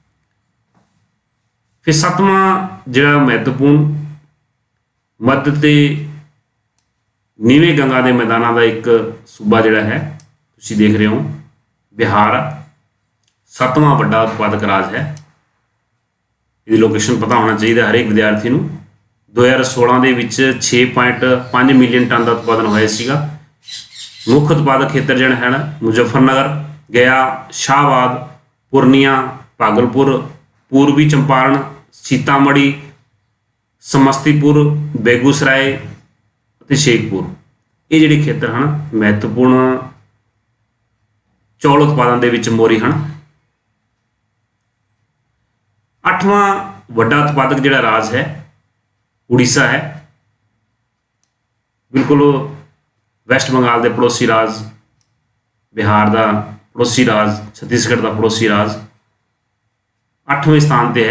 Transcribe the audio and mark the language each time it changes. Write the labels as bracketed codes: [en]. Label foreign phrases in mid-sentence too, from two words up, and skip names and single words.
[pa] ਫਿਰ 7ਵਾਂ ਜਿਹੜਾ ਮਹੱਤਵਪੂਰਨ ਮੱਧ ਤੇ ਨੀਵੇਂ ਗੰਗਾ ਦੇ ਮੈਦਾਨਾਂ ਦਾ ਇੱਕ ਸੂਬਾ ਜਿਹੜਾ ਹੈ ਤੁਸੀਂ ਦੇਖ ਰਹੇ ਹੋ ਬਿਹਾਰ। 7ਵਾਂ ਵੱਡਾ ਉਤਪਾਦਕ ਰਾਜ ਹੈ। ਇਹਦੀ ਲੋਕੇਸ਼ਨ ਪਤਾ ਹੋਣਾ ਚਾਹੀਦਾ ਹਰੇਕ ਵਿਦਿਆਰਥੀ ਨੂੰ। 2016 ਦੇ ਵਿੱਚ 6.5 ਮਿਲੀਅਨ ਟਨ ਦਾ ਉਤਪਾਦਨ ਹੋਇਆ ਸੀਗਾ। ਮੁੱਖ ਉਤਪਾਦਕ ਖੇਤਰ ਜਿਹੜੇ ਹਨ ਮੁਜ਼ੱਫਰਨਗਰ, ਗया, शाहबाद, पूर्णिया, भागलपुर, पूर्वी चंपारण, सीतामढ़ी, समस्तीपुर, बेगूसराय ਅਤੇ शेखपुर। ਇਹ ਜਿਹੜੇ ਖੇਤਰ ਹਨ ਮਹੱਤਵਪੂਰਨ ਚੌਲ ਉਤਪਾਦਨ ਦੇ ਵਿੱਚ ਮੋਹਰੀ ਹਨ। 8ਵਾਂ ਵੱਡਾ ਉਤਪਾਦਕ ਜਿਹੜਾ ਰਾਜ ਹੈ ਉੜੀਸਾ ਹੈ। ਬਿਲਕੁਲ ਵੈਸਟ ਬੰਗਾਲ ਦੇ ਪੜੋਸੀ ਰਾਜ, ਬਿਹਾਰ ਦਾ ਪੜੋਸੀ ਰਾਜ, ਛੱਤੀਸਗੜ੍ਹ ਦਾ ਪੜੋਸੀ ਰਾਜ 8ਵੇਂ ਸਥਾਨ ਤੇ ਹੈ।